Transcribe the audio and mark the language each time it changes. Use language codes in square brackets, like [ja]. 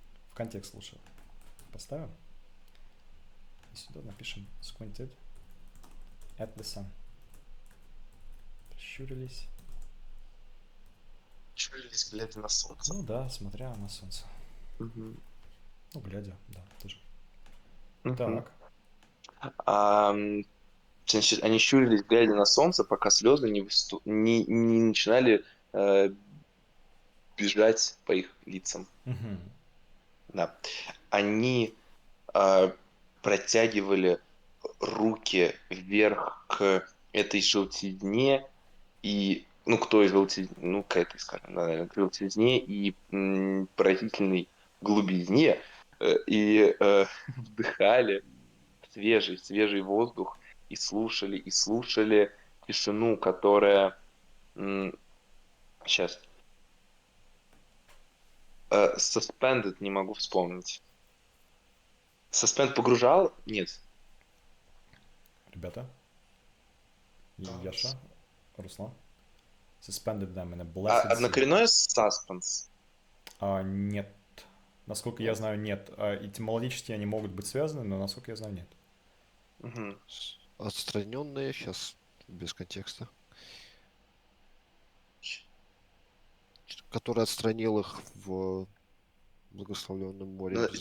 [ru] В контекст лучше поставим. И сюда напишем [en] squinted at the sun. [ru] Прищурились. Щурились, глядя на солнце. Ну да, смотря на солнце. Мгм. Ну, глядя, да, тоже. Мгм. Так. Значит, они щурились, глядя на солнце, пока слезы не начинали э, бежать по их лицам. Мгм. Да. Они э, протягивали руки вверх к этой желтизне и, ну, к той желтизне, ну, к этой, скажем, да, наверное, к желтизне и поразительной глубине, и вдыхали свежий воздух и слушали тишину, которая... Сейчас. Suspended не могу вспомнить. Suspend погружал? Нет. Ребята, Яша, Руслан. [en] Suspended them in a blessed sea. [ru] Однокоренное suspense? Нет. Насколько я Нет. знаю, нет. Этимологически они могут быть связаны, но насколько я знаю, нет. Мгм. Отстраненные, сейчас без контекста. Который отстранил их в благословленном море без